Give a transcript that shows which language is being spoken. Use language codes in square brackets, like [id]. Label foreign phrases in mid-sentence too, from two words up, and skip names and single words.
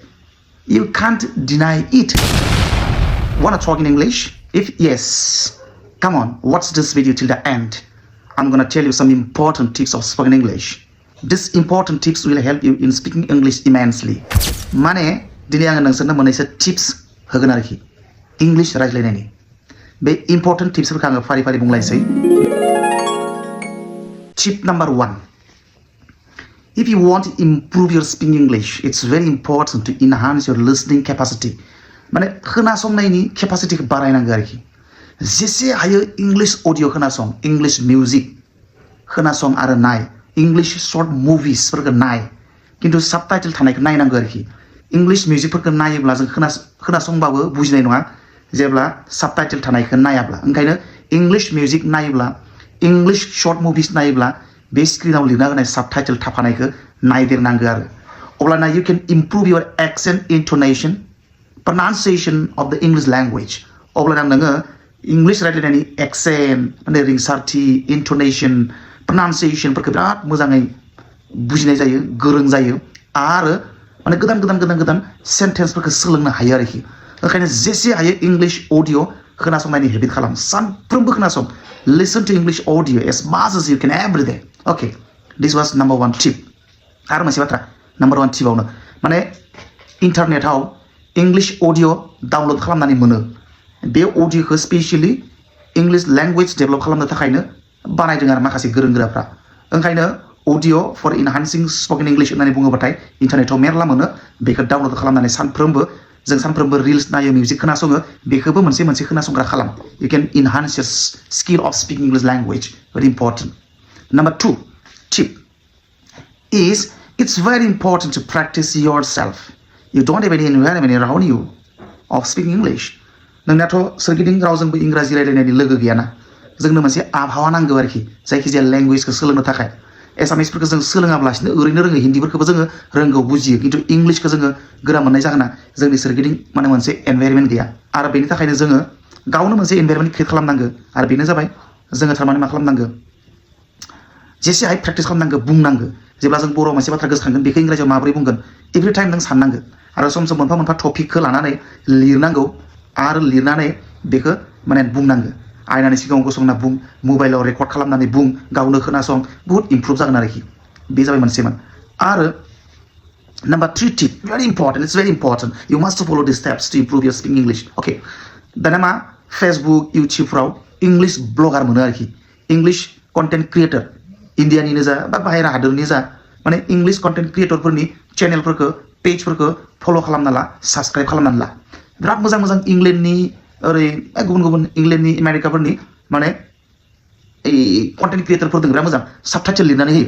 [en] You can't deny it. Want to talk in English? If yes, come on, watch this video till the end. I'm going to tell you some important tips of spoken English. These important tips will help you in speaking English immensely. [brx] Mane, dini ang nangsana monaisa tips hogan arki. English रायज्लायनायनि बे [en] important tips [brx] फोरखौ आङो फारि फारि बुंलायसै. [en] Tip number 1. If you want to improve your speaking English, it's very important to enhance your listening capacity. [brx] माने खोनासंनायनि capacity खौ बारायनांगौ आरोखि. जेसे हायो [en] English audio [brx] खोनासं, [en] English music [brx] खोनासं आरो नाय, [en] English short movies [brx] फोरखौ नाय, किन्तु subtitle थानायखौ नायनांगौ आरोखि. [en] English music [brx] फोरखौ नायोब्ला जों खोनासंबाबो बुजिनाय नङा जेब्ला subtitle थानायखौ नायाब्ला. ओंखायनो [en] English music [brx] नायोब्ला, [en] English short movies [brx] नायोब्ला बे स्क्रिनाव लिरना होनाय subtitle थाफानायखौ नायदेरनांगौ आरो. [en] अब्लाना you can improve your accent, intonation, pronunciation of the English language. [brx] अब्लाना नोङो English रायज्लायनायनि accent, माने रिंसारथि, [en] intonation, pronunciation [brx] फोरखौ बिराद मोजाङै बुजिनाय जायो, गोरों जायो आरो माने गोदान sentence फोरखौ सोलोंनो हायो आरोखि. ओंखायनो जेसे हायो [en] English audio [brx] खोनासंनायनि habit खालाम. सानफ्रोमबो खोनासं. [en] Listen to English audio as much as you can every day. Okay, this was number 1 tip. [brx] आरो मोनसे बाथ्रा, [en] number 1 [brx] tipaवनो माने इन्टारनेटआव [en] English audio download [brx] खालामनानै मोनो. बे अडियोखौ [en] specially English language develop [brx] खालामनो थाखायनो बानायदों आरो माखासे गोरों गोराफ्रा. ओंखायनो [en] audio for enhancing spoken English [brx] होननानै बुङोबाथाय इन्टारनेटआव मेरला मोनो. बेखौ डाउनलोड खालामनानै सानफ्रोमबो रिल्स नायो, मिउजिक खोनासङो, बेखौबो मोनसे खोनासंग्रा खालाम. [en] You can enhance your skill of speaking English language. Very important. Number 2 tip is it's very important to practice yourself. You don't have any environment around you of speaking English. [brx] नोंनाथ' सोरगिदिं रावजोंबो इंराजि रायलायनायनि लोगो गैयाना. जोंनो मोनसे आबहावा नांगौ आरोखि जायखिजाया लेंगुवेजखौ सोलोंनो थाखाय. एसामिसफोरखौ जों सोलोङाब्लासिनो ओरैनो रोङो, हिन्दीफोरखौबो जोङो रोंगौ, बुजियो, किन्तु इंलिशखौ जोङो गोरा मोननाय जाहोना जोंनि सोरगिदिं माने मोनसे एनभायरनमेन्ट गैया. आरो बेनि थाखायनो जोङो गावनो मोनसे [en] environment create [brx] खालामनांगौ. आरो बेनो जाबाय जोङो थारमाने मा खालामनांगौ, जेसे हाय प्रेक्टिस खालामनांगौ, बुंनांगौ. जेब्ला जों बर' मोनसे बाथ्रा गोसोखांगोन बेखौ इंराजियाव माबोरै बुंगोन [en] every time [brx] नों साननांगौ. आरो सम मोनफा टपिकखौ लानानै लिरनांगौ आरो लिरनानै बेखौ माने बुंनांगौ. आयनानि सिगाङाव गसंना बुं, मबाइलाव रेकर्ड खालामनानै बुं, गावनो खोनासं, बहुत इमप्रुभ जागोन आरोखि. बे जाबाय मोनसेमोन. [en] आरो number 3 tip, very important, it's very important. You must follow these steps to improve your speaking English. [brx] Okay. दाना मा Facebook, YouTubeफ्राव [en] English blogger [brx] मोनो आरोखि. [en] English content creator, [brx] इन्डियानिनो जा बा बाहेरा हादरनि जा, माने [en] English content [brx] क्रिएटरफोरनि चेनेलफोरखौ, पेजफोरखौ फलो खालामना ला, साबस्क्राइब खालामनानै ला. बिराद मोजां इंलेन्डनि ओरै गुबुन इंलेन्डनि आमेरिकाफोरनि माने कन्टेन्ट क्रिएटरफोर दं, बिराद मोजां साबटाइटेल लिरनानै होयो.